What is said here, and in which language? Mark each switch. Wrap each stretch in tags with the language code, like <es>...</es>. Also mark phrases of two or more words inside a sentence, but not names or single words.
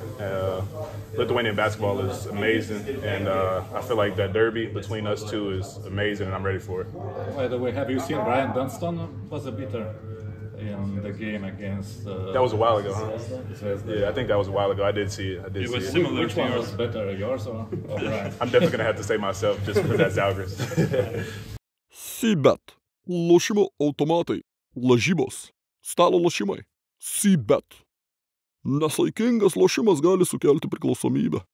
<en>Lithuanian basketball is amazing, and I feel like that derby between us two is amazing, and I'm ready for it. By the way, have you seen Brian Dunston was a beater in the game against? That was a while ago, huh? Yeah, I think that was a while ago. I did see it. It was similar. Which one was better, yours or Brian? I'm definitely gonna have to say myself just because that's Algris.</en> <lt>Cbet. Lošimo automatai. Lažybos. Stalo lošimai. Cbet. Nesaikingas lošimas gali sukelti priklausomybę.</lt>